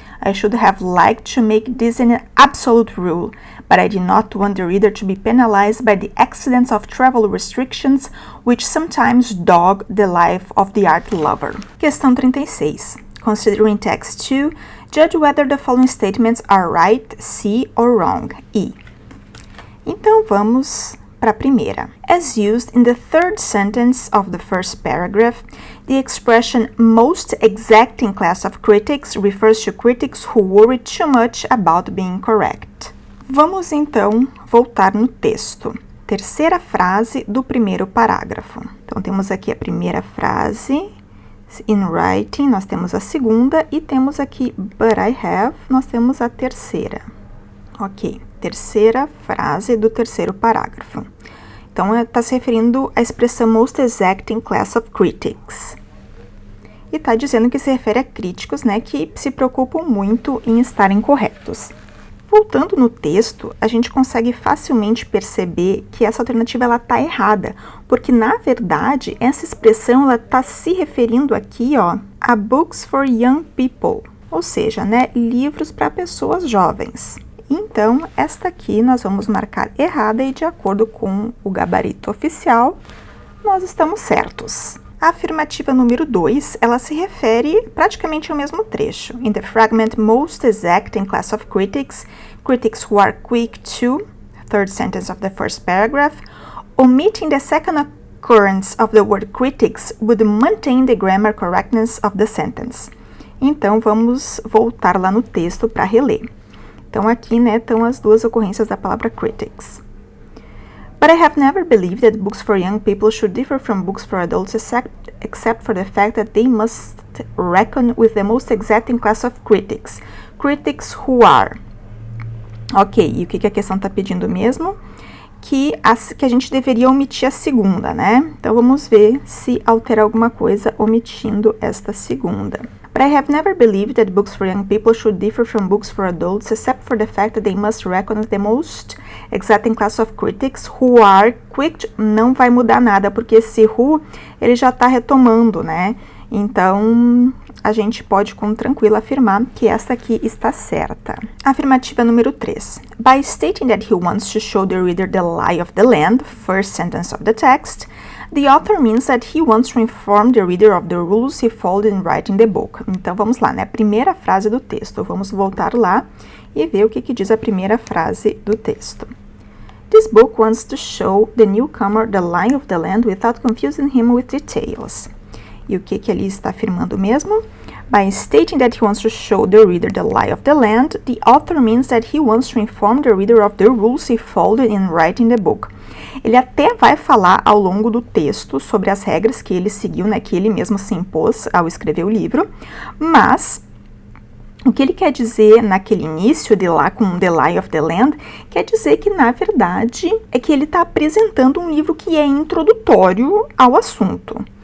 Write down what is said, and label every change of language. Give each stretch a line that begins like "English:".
English: I should have liked to make this an absolute rule, but I did not want the reader to be penalized by the accidents of travel restrictions which sometimes dog the life of the art lover.
Portuguese: Questão 36.
English: Considering text 2, judge whether the following statements are right, C, or wrong, E.
Portuguese: Então vamos para a primeira.
English: As used in the third sentence of the first paragraph, the expression most exacting class of critics refers to critics who worry too much about being correct.
Portuguese: Vamos então voltar no texto. Terceira frase do primeiro parágrafo. Então temos aqui a primeira frase,
English: in writing,
Portuguese: nós temos a segunda e temos aqui
English: but I have,
Portuguese: nós temos a terceira. Ok, terceira frase do terceiro parágrafo. Então, está se referindo à expressão
English: most exacting class of critics.
Portuguese: E está dizendo que se refere a críticos, né, que se preocupam muito em estarem corretos. Voltando no texto, a gente consegue facilmente perceber que essa alternativa está errada, porque, na verdade, essa expressão está se referindo aqui, ó, a
English: books for young people,
Portuguese: ou seja, né, livros para pessoas jovens. Então, esta aqui nós vamos marcar errada e de acordo com o gabarito oficial, nós estamos certos. A afirmativa número 2, ela se refere praticamente ao mesmo trecho.
English: In the fragment most exacting class of critics, critics who are quick to, third sentence of the first paragraph, omitting the second occurrence of the word critics would maintain the grammar correctness of the sentence.
Portuguese: Então, vamos voltar lá no texto para reler. Então, aqui, né, estão as duas ocorrências da palavra critics.
English: But I have never believed that books for young people should differ from books for adults except for the fact that they must reckon with the most exacting class of critics. Critics who are...
Portuguese: Ok, e o que a questão está pedindo mesmo? Que a gente deveria omitir a segunda, né? Então, vamos ver se altera alguma coisa omitindo esta segunda.
English: But I have never believed that books for young people should differ from books for adults, except for the fact that they must reckon with the most exacting class of critics who are quick to...
Portuguese: Não vai mudar nada, porque esse who, ele já está retomando, né? Então, a gente pode com tranquilo afirmar que essa aqui está certa. Afirmativa número 3.
English: By stating that he wants to show the reader the lie of the land, first sentence of the text, the author means that he wants to inform the reader of the rules he followed in writing the book.
Portuguese: Então, vamos lá, né? A primeira frase do texto. Vamos voltar lá e ver o que diz a primeira frase do texto.
English: This book wants to show the newcomer the lie of the land without confusing him with details.
Portuguese: E o que ele está afirmando mesmo?
English: By stating that he wants to show the reader the lie of the land, the author means that he wants to inform the reader of the rules he followed in writing the book.
Portuguese: Ele até vai falar ao longo do texto sobre as regras que ele seguiu, né, que ele mesmo se impôs ao escrever o livro, mas o que ele quer dizer naquele início de lá com
English: The Lie of the Land,
Portuguese: quer dizer que, na verdade, é que ele está apresentando um livro que é introdutório ao assunto.